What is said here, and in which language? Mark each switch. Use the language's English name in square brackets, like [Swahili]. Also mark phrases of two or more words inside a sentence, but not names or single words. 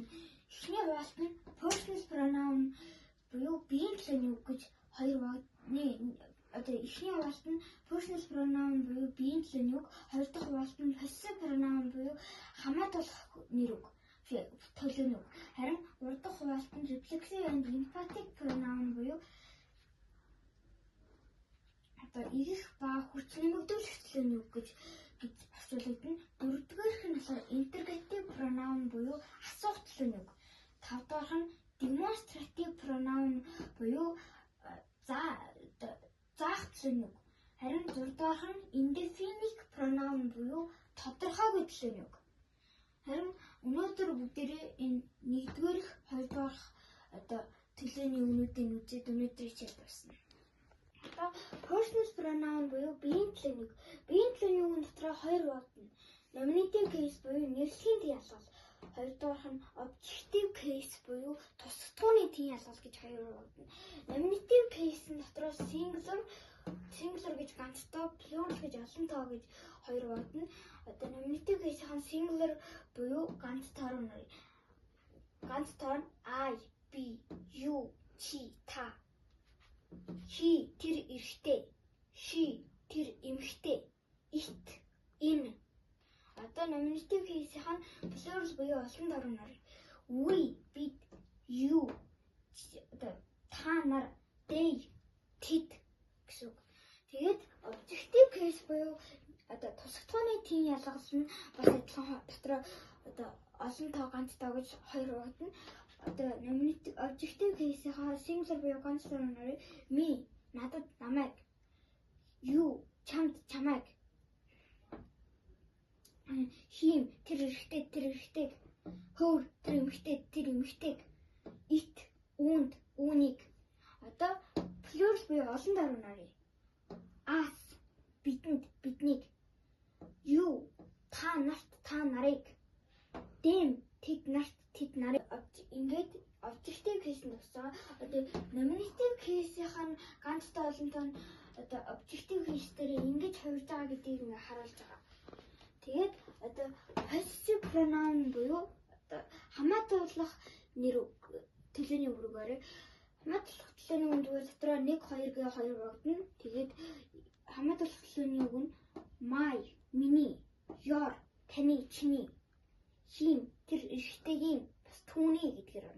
[Mongolian] Эхний хуваалт нь [English] personal pronoun [Mongolian] буюу биеийн төлөөний үг гэж 2 хуваагдана. Одоо эхний хуваалт нь [English] personal pronoun [Mongolian] буюу биеийн төлөөний үг, хоёр дахь хуваалт нь [English] possessive pronoun [Mongolian] буюу хамаатуулах нэр үг, төлөөний үг. Харин гурав дахь хуваалт нь [English] reflexive and emphatic pronoun [Mongolian] буюу одоо ирэх ба хүч нэмэгдүүлэх төлөөний үг гэж орчуулагдана. Дөрөвдүгээрх нь болохоор [English] interrogative pronoun [Mongolian] буюу асуух төлөөний үг. Тавдугаарх нь [English] demonstrative pronoun [Mongolian] буюу заах төлөөний үг. Харин 6 дахь нь [English] indefinite pronoun [Mongolian] буюу тодорхойгүй төлөөний үг. Харин өнөөдөр өнөөдөр бүгдээрээ энэ нэгдүгээр, хоёрдугаар одоо төлөөний үнүүдийг үзээд өнөөдрийн хичээл дуусна. Одоо [English] personal pronoun [Mongolian] буюу биеийн төлөөний. Биеийн төлөөний үг дотор хоёр бодно. [English] Nominative case [Mongolian] буюу нэрслийн тийм ялгал. Хоёрдугаарх нь [English] objective case [Mongolian] буюу тусгатгууны тийм ялгал гэж хоёр бодно. [English] Nominative case [Mongolian] дотор singular гэж ганцтоо, plural гэж олон тоо гэж хоёр бодно. Одоо [English] nominative case- [Mongolian] ийн singular буюу ганц тоо нь I, B, you, чи, та. He тэр эрэгтэй, she тэр эмэгтэй, it энэ. Одоо [English] nominative case- [Mongolian] ийн plural буюу олон тоо нь we бид, you одоо та нар, they тэд гэсэн. Тэгээд [English] objective case [Mongolian] буюу одоо тусгатгууны тийм ялгал нь бас адилхан дотор одоо олон тоо ганц тоо гэж хоёр багтана. Одоо [English] nominative objective case- [Mongolian] ийн singular буюу ганц тоо нь me надад намайг, you чамд чамайг, him тэр эрэгтэйг, her тэр эмэгтэйг, it үүнийг. Одоо plural буюу олон тоо нь us биднийг, you та нарт та нарыг, them тэд нарыг. Ингээд [English] objective case [Mongolian] нь тусаа. Одоо [English] nominative case- [Mongolian] ийн ганц тоо олон тоо одоо [English] objective case [Mongolian] дээр ингэж хувирж байгаа гэдгийг ингээ харуулж байгаа. Тэгээд одоо [English] possessive pronoun [Mongolian] буюу одоо хамаатуулах нэр төлөөний үүргээр хамаатуулах төлөөний үүргээр дотор 1 2 гээ 2 багтана. Тэгээд хамаатуулах төлөөний үг нь my миний, your таны, чиний, him тэр эрэгтэйгийн бас түүний гэдгээр орно.